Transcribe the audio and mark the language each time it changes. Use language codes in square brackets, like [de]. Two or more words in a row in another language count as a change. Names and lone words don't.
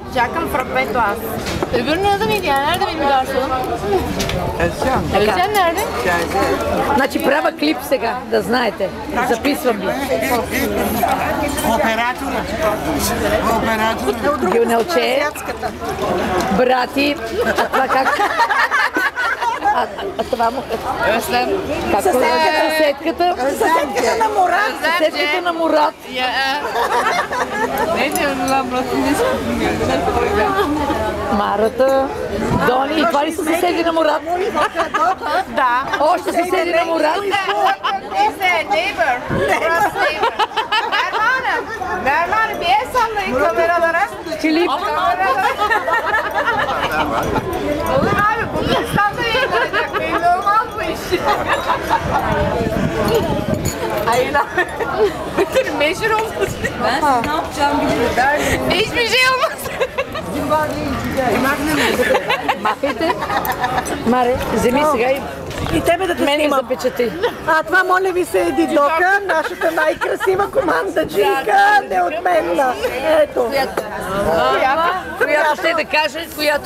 [bg] чакам фрапето аз. Върна да ми тя, [tr] nerede benim garsonum? Özcan nerede? [bg] Значи правя клип сега, да знаете. Записвам ви. Оператора. Гюнелче, брати, а това как? А това му... Özlem. Съседката. Съседката на Мурат. Съседката на Мурат. [tr] Ne diyorsun lan Murat'ın ismi? [bg] Марата, Дони, и това ли са съседи на Мурат? Да. Още съседи на Мурат? [tr] Neyse, neighbor. Burası neighbor. Mervan'ım bir el sallayın kameralara. Klip. Olur abi, Bulgaristan'da yayınlanacak. Belli olmaz bu iş. Hayır abi. Meşhur olmasın. Ben siz ne yapacağım bilirim. Hiçbir şey olmaz. [bg] Махайте. Маре, вземи сега И тебе да те мен снимам. запечати. А това, моля ви се, е Дидока, нашата най-красива командаджийка, неотменна. Ето. Която ще да каже, която